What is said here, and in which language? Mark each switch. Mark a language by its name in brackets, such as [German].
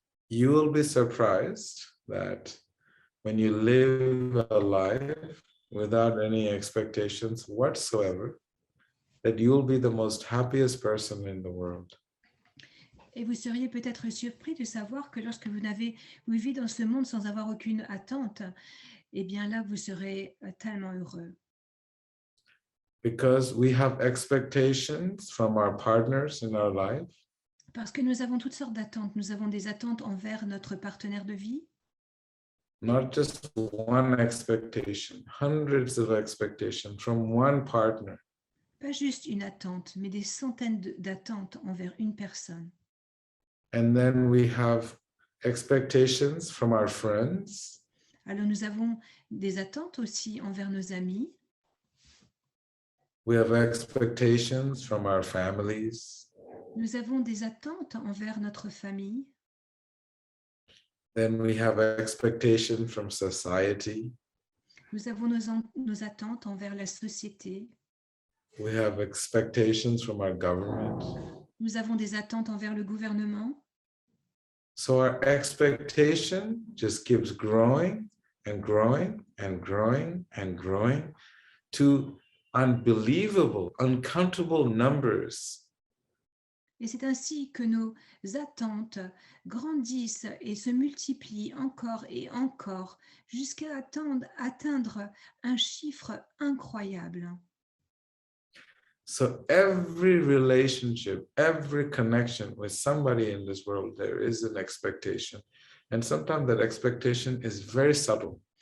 [English] You will be surprised that when you live a life without any expectations whatsoever, that you will be the most happiest person in the world. [French] Et vous seriez peut-être surpris de savoir que lorsque vous vivez dans ce monde sans avoir aucune attente, eh bien là, vous serez tellement heureux. [English] Because we have expectations from our partners in our life. [French] Parce que nous avons toutes sortes d'attentes. Nous avons des attentes envers notre partenaire de vie. [English] Not just one expectation, hundreds of expectations from one partner. [French] Pas juste une attente, mais des centaines d'attentes envers une personne. [English] And then we have expectations from our friends. [French] Alors nous avons des attentes aussi envers nos amis. [English] We have expectations from our families. [French] Nous avons des attentes envers notre famille. [English] Then we have expectation from society. [French] Nous avons nos attentes envers la société. [English] We have expectations from our government. [French] Nous avons des attentes envers le gouvernement. [English] So our expectation just keeps growing and growing and growing and growing to unbelievable, uncountable numbers. [French] Et c'est ainsi que nos attentes grandissent et se multiplient encore et encore jusqu'à atteindre un chiffre incroyable. [English] So every relationship, every connection with somebody in this world, there is an expectation. And sometimes that expectation is very subtle.